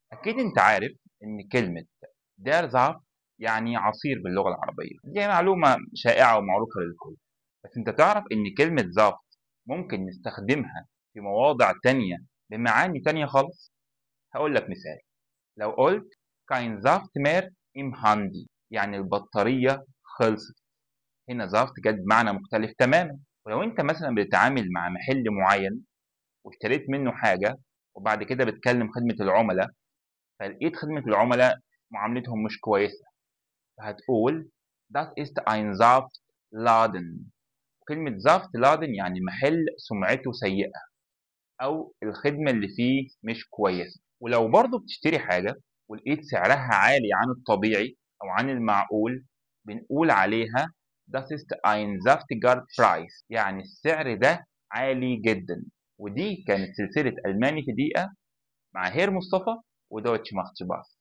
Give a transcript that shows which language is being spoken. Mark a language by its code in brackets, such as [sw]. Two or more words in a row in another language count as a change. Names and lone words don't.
[ar] أكيد أنت عارف إن كلمة [de] der Saft [ar] يعني عصير باللغة العربية، دي معلومة شائعة ومعروفة للكل، بس أنت تعرف إن كلمة Saft ممكن نستخدمها في مواضع تانية بمعاني تانية خالص؟ هقول لك مثال، لو قلت [de] kein Saft mehr im Handy [ar] يعني البطارية خلصت، هنا Saft جت بمعنى مختلف تماما. ولو أنت مثلا بتتعامل مع محل معين واشتريت منه حاجة وبعد كده بتكلم خدمة العملاء فلقيت خدمة العملاء معاملتهم مش كويسة فهتقول [de] das ist ein Saftladen. [ar] كلمة Saftladen يعني محل سمعته سيئة أو الخدمة اللي فيه مش كويسة. ولو برضه بتشتري حاجة ولقيت سعرها عالي عن الطبيعي أو عن المعقول بنقول عليها [de] das ist ein saftiger Preis [ar] يعني السعر ده عالي جدا. ودي كانت سلسلة ألماني في دقيقة مع هير مصطفى ودوتش ماختش باص.